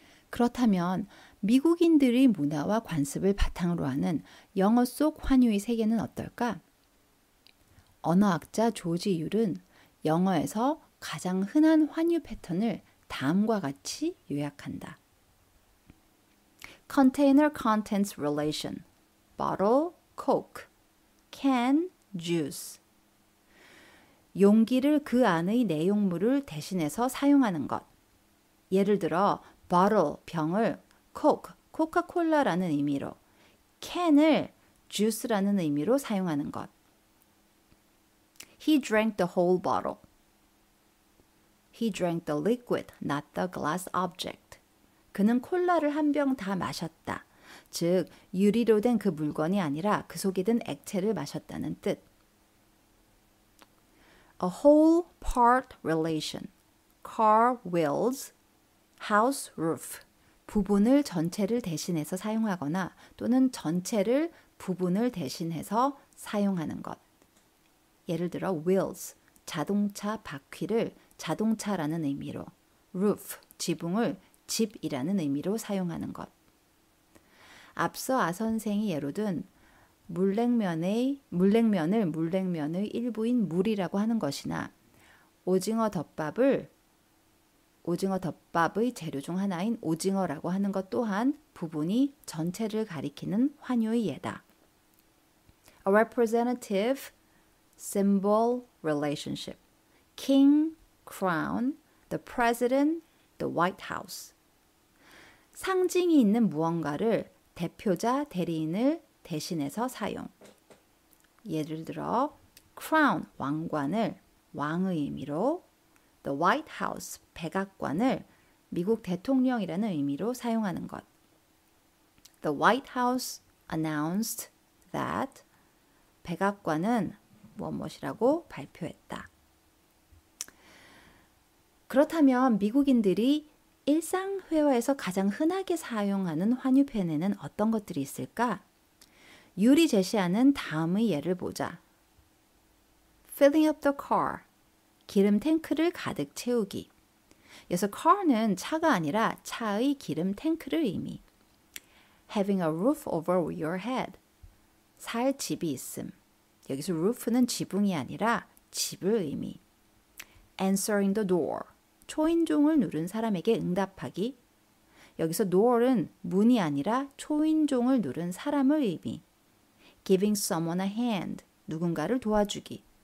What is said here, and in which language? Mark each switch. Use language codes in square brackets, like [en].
[ko] 그렇다면 미국인들의 문화와 관습을 바탕으로 하는 영어 속 환유의 세계는 어떨까? 언어학자 조지 율은 영어에서 가장 흔한 환유 패턴을 다음과 같이 요약한다. [en] Container contents relation, bottle, coke, can, juice. [ko] 용기를 그 안의 내용물을 대신해서 사용하는 것. 예를 들어 bottle, 병을 coke, 코카콜라라는 의미로, can을 juice라는 의미로 사용하는 것. [en] He drank the whole bottle. He drank the liquid, not the glass object. [ko] 그는 콜라를 한 병 다 마셨다. 즉, 유리로 된 그 물건이 아니라 그 속에 든 액체를 마셨다는 뜻. [en] A whole part relation. Car wheels, house roof. [ko] 부분을 전체를 대신해서 사용하거나 또는 전체를 부분을 대신해서 사용하는 것. 예를 들어 wheels, 자동차 바퀴를 자동차라는 의미로, roof, 지붕을 집이라는 의미로 사용하는 것. 앞서 아 선생이 예로 든 물냉면을 물냉면의 일부인 물이라고 하는 것이나 오징어 덮밥의 재료 중 하나인 오징어라고 하는 것 또한 부분이 전체를 가리키는 환유의 예다. [en] A representative symbol relationship. King, crown, the president, the White House. [ko] 상징이 있는 무언가를 대표자, 대리인을 대신해서 사용. 예를 들어 crown, 왕관을 왕의 의미로, the White House, 백악관을 미국 대통령이라는 의미로 사용하는 것. [en] The White House announced that [ko] 백악관은 무엇이라고 발표했다. 그렇다면 미국인들이 일상 회화에서 가장 흔하게 사용하는 환유 표현에는 어떤 것들이 있을까? 율이 제시하는 다음의 예를 보자. [en] Filling up the car. [ko] 기름 탱크를 가득 채우기. 그래서 car는 차가 아니라 차의 기름 탱크를 의미. [en] Having a roof over your head. [ko] 살 집이 있음. 여기서 roof는 지붕이 아니라 집을 의미. [en] Answering the door. [ko] 초인종을 누른 사람에게 응답하기. 여기서 door은 문이 아니라 초인종을 누른 사람을 의미. [en] Giving someone a hand. [ko] 누군가를 도와주기.